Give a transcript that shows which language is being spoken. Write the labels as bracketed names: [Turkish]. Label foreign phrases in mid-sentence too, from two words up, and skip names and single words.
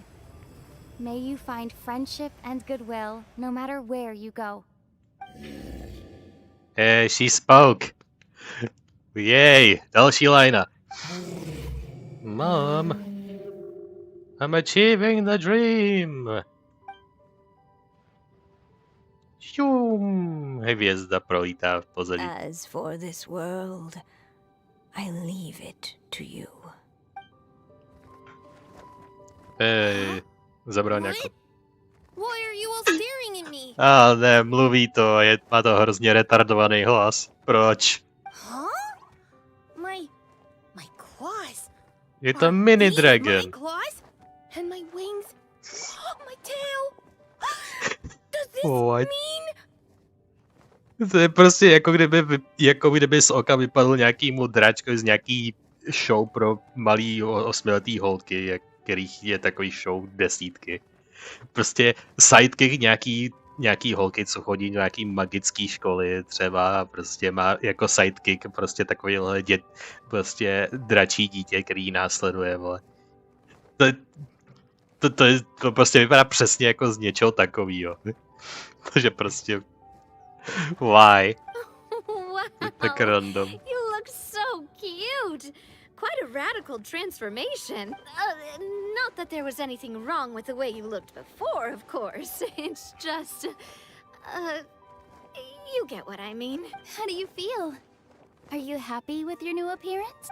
[English] May you find friendship and goodwill no matter where you go. Hey, she spoke. Yay, [Czech] další lajna. [English] Mom, I'm achieving the dream. [Czech] Šum. Hvězda prolítá v pozadí. [English] As for this world, I leave it to you. [Czech] Hey, Zabral nějakou... [English] Why are you all staring at me? [Czech] Ne, mluví to, má to hrozně retardovaný hlas. Proč? [English] Huh? My claws. [Czech] Je to [English] Are mini these dragon. My claws? And my wings? My tail? Does this What? mean? [Czech] To je prostě jako kdyby z oka vypadl nějakýmu dráčkovi z nějaký show pro malý 8letý holky, kterých je takový show desítky. Prostě sidekick nějaký holky, co chodí do nějaký magický školy třeba, prostě má jako sidekick prostě takovýhle prostě dračí dítě, který následuje, vole. To prostě vypadá přesně jako z něčeho takovýho. Takže prostě... Why? [English] Wow. [Czech] Tak random. [English] You look so cute. Quite a radical transformation. Not that there was anything wrong with the way you looked before, of course. It's just... you get what I mean. How do you feel? Are you happy with your new appearance?